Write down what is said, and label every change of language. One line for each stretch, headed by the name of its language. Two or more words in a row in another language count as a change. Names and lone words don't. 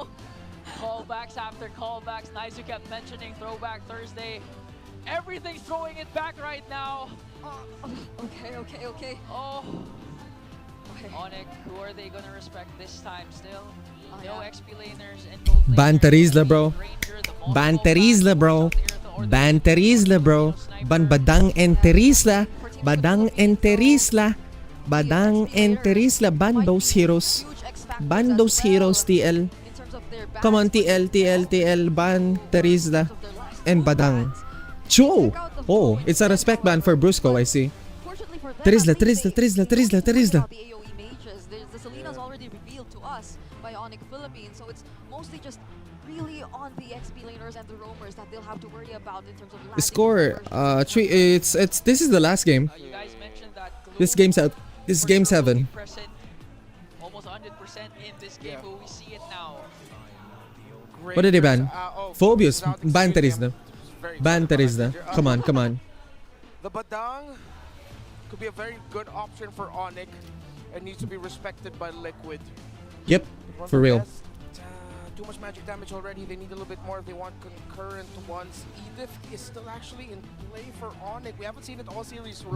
English: Callbacks after callbacks. Nice you kept mentioning Throwback Thursday. Everything's throwing it back right now. Okay. Oh. Onic, who are they gonna respect this time still? No XP laners and gold laners. Banterizla, bro. Banterizla, bro. Banterizla, bro. Badang enterisla. Badang enterisla. Badang enterisla. Ban those heroes. Ban those heroes, TL. Come on, TL. Ban Terizla. And Badang. Cho! Oh, it's a respect ban for Brusco, I see. Terizla. The AoE mages. The Selena's already revealed to us by Onic Philippines, so it's mostly just really on the XP laners and the roamers that they'll have to worry about in terms of The score, this is the last game. You guys mentioned that This game 7. almost 100% in this game, but we see it now. What did they ban? Phobius. Ban Terizla. Ban Terizla. Come on. The Badang could be a very good option for Onic and needs to be respected by Liquid. Yep, for real. Too much magic damage already. They need a little bit more if they want concurrent ones. Edith is still actually in play for Onic. We haven't seen it all series for long.